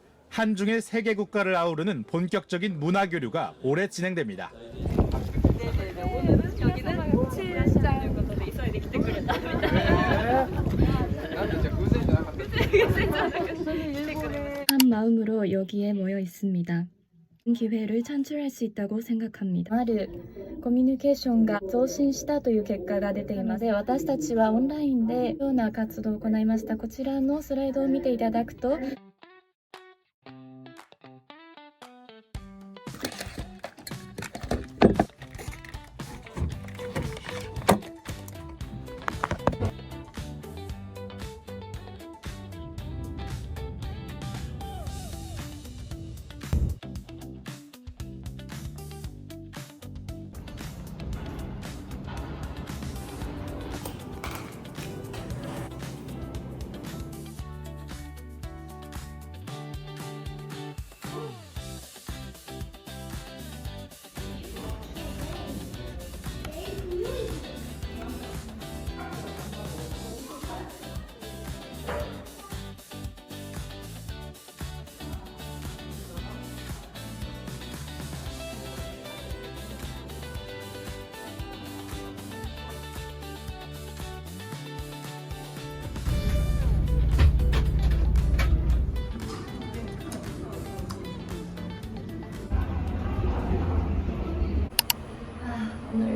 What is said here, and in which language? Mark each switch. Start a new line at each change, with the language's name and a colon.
Korean: 한중일 3개 국가를 아우르는 본격적인 문화교류가 올해 진행됩니다. 한 마음으로 여기에 모여 있습니다. 기회를 창출할 수 있다고 생각합니다.
Japanese: あるコミュニケーションが増進したという結果が出ています。私たちはオンラインでような活動を行いました。こちらのスライドを見ていただくと
Korean: 오늘